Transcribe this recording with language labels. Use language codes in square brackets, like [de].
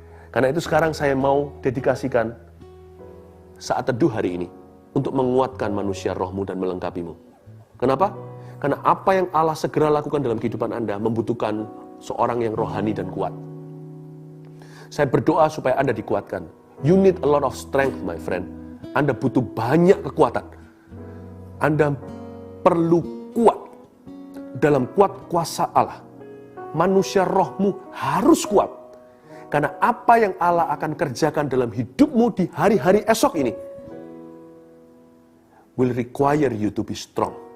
[id] Karena itu sekarang saya mau dedikasikan saat teduh hari ini untuk menguatkan manusia rohmu dan melengkapimu. Kenapa? Karena apa yang Allah segera lakukan dalam kehidupan Anda membutuhkan seorang yang rohani dan kuat. Saya berdoa supaya Anda dikuatkan. [en] You need a lot of strength, my friend. [id] Anda butuh banyak kekuatan. Anda perlu kuat dalam kuat kuasa Allah. Manusia rohmu harus kuat. Karena apa yang Allah akan kerjakan dalam hidupmu di hari-hari esok ini [en] will require you to be strong.